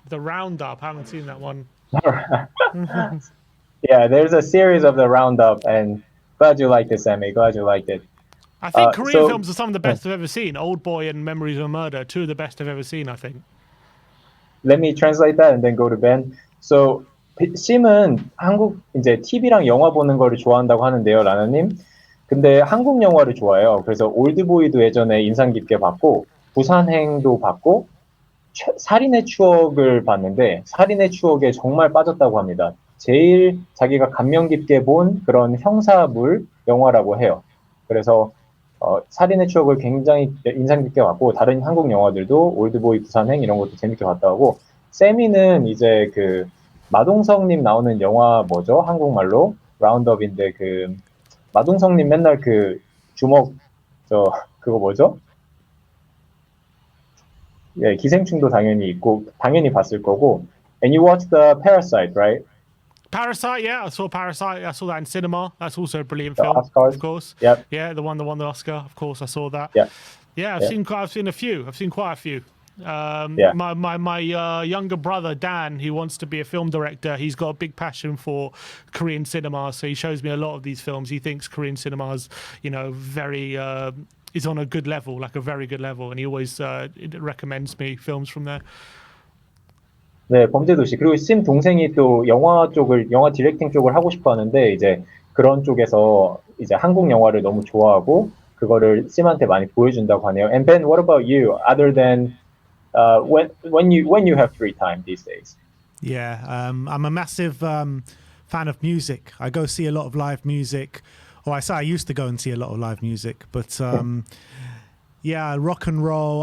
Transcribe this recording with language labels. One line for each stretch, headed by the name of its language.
English: The Roundup, I haven't seen that one. Yeah, there's a series of The Roundup, and glad you liked it, Sammy. Glad you liked it. I think Korean films are some of the best I've ever seen. Old Boy and Memories of a Murder, two of the best I've ever seen, I think. Let me translate that and then go to Ben.
Korean: So, 심은 한국 이제 TV랑 영화 보는 거를 좋아한다고 하는데요, 라나님. 근데 한국 영화를 좋아해요. 그래서 올드보이도 예전에 인상 깊게 봤고, 부산행도 봤고, 살인의 추억을 봤는데, 살인의 추억에 정말 빠졌다고 합니다. 제일 자기가 감명 깊게 본 그런 형사물 영화라고 해요. 그래서 살인의 추억을 굉장히 인상 깊게 봤고 다른 한국 영화들도 올드보이, 부산행 이런 것도 재밌게 봤다 하고 세미는 이제 그 마동석님 나오는 영화 뭐죠? 한국말로 라운드업인데 그 마동석님 맨날 그 주먹 그거 뭐죠? 예, 기생충도 당연히 있고 당연히 봤을 거고.
English: And you watched the Parasite, right? Parasite, yeah, I saw Parasite. I saw that in cinema. That's also a brilliant The film, Oscars? of course. Yep. Yeah, the one that won the Oscar. Of course, I saw that. Yeah. I've seen a few. I've seen quite a few. Yeah. My younger brother Dan, he wants to be a film director. He's got a big passion for Korean cinema, so he shows me a lot of these films. He thinks Korean cinema is, very is on a good level, like a very good level, and he always recommends me films from there.
Korean: 네, 범죄도시. 그리고 심 동생이 또 영화 디렉팅 쪽을 하고 싶어 하는데, 이제 그런 쪽에서 이제 한국 영화를 너무 좋아하고, 그거를 심한테 많이 보여준다고 하네요.
English: And Ben, what about you? Other than, when you have free time these days? Yeah, I'm a massive fan of music. I go see a lot of live music, or I say I used to go and see a lot of live music, but yeah, rock and roll.